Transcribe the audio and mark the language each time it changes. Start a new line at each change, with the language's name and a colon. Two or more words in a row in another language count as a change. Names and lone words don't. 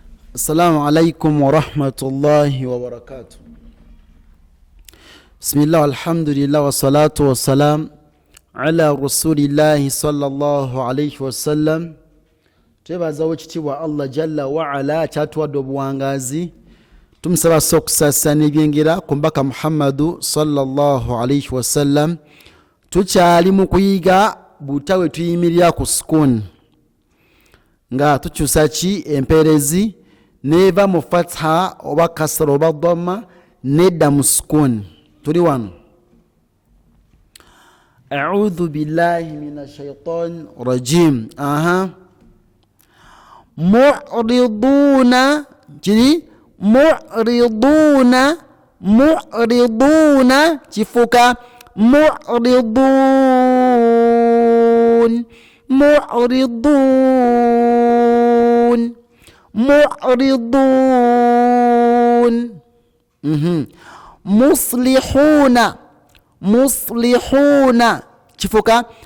Arabic: السلام عليكم ورحمة الله وبركاته. بسم الله والحمد لله والصلاة والسلام على رسول الله صلى الله عليه وسلم.
Ganda: Twebaza wekitiibwa Allah
Arabic: جل وعلا
Ganda: kyatuwadde obuwangazi, tumusaba sokusasa n'ebyengera ku mbaka Muhammadu
Arabic: صلى الله عليه وسلم.
Ganda: Tukyali mu kuyiga butawe tuyimirira ku sukuni nga tukyusa ki empeerezi neva mu fatha oba kasra oba dhamma nedda mu sukuni. Tuli wano.
Arabic: أعوذ بالله من الشيطان الرجيم. Mu'riduna kiri mu'riduna kifuka معرضون مصلحون kifuka